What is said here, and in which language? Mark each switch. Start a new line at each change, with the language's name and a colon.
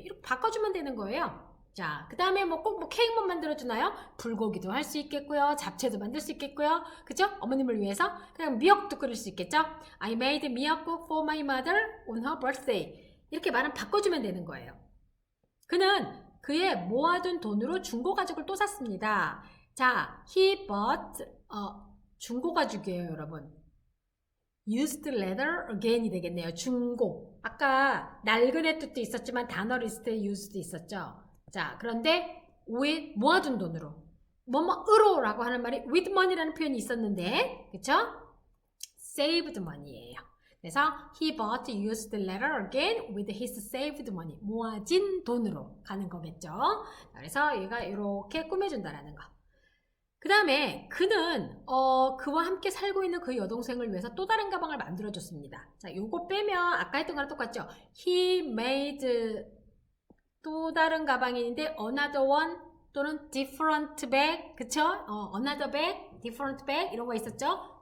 Korean: 이렇게 바꿔주면 되는 거예요. 자, 그 다음에 뭐 꼭 케이크만 만들어주나요? 불고기도 할 수 있겠고요. 잡채도 만들 수 있겠고요. 그죠? 어머님을 위해서. 그냥 미역도 끓일 수 있겠죠?
English: I made 미역국 for my mother on her birthday.
Korean: 이렇게 말은 바꿔주면 되는 거예요. 그는 그의 모아둔 돈으로 중고가죽을 또 샀습니다. 자,
English: he bought,
Korean: 중고가죽이에요, 여러분.
English: used leather again이 되겠네요.
Korean: 중고. 아까 낡은의 뜻도 있었지만 단어를 있을 때 used도 있었죠. 자, 그런데 with 모아둔 돈으로 뭐뭐으로라고 하는 말이 with money라는 표현이 있었는데, 그쵸?
English: saved money예요.
Korean: 그래서
English: he bought used leather again with his saved money.
Korean: 모아진 돈으로 가는 거겠죠. 그래서 얘가 이렇게 꾸며준다라는 거. 그 다음에 그는 그와 함께 살고 있는 그 여동생을 위해서 또 다른 가방을 만들어줬습니다. 자, 요거 빼면 아까 했던 거랑 똑같죠?
English: He made
Korean: 또 다른 가방인데
English: another one 또는 different bag, 그쵸? another bag, different bag
Korean: 이런 거 있었죠?